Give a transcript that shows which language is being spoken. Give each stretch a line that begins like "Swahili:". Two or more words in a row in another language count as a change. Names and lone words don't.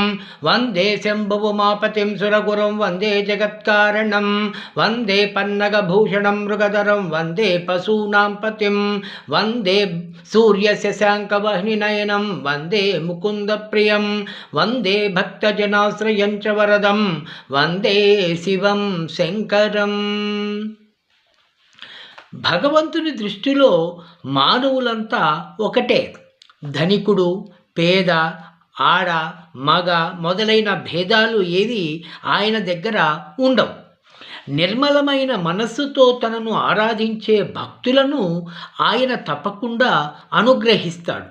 Sanskrit: वंदे शम्भुमापतिं सुरगुरुं वंदे जगत्कारणं वंदे पन्नगभूषणं मृगधरं वंदे पशूनां पतिं वंदे सूर्यशशाङ्कवह्निनयनं वंदे मुकुन्दप्रियं वंदे भक्तजनाश्रयं च वरदं वंदे शिवं शङ्करम्।
Telugu: భగవంతుని దృష్టిలో మానవులంతా ఒకటే. ధనికుడు, పేద, ఆడ, మగ మొదలైన భేదాలు ఏవి ఆయన దగ్గర ఉండవు. నిర్మలమైన మనస్సుతో తనను ఆరాధించే భక్తులను ఆయన తప్పకుండా అనుగ్రహిస్తాడు.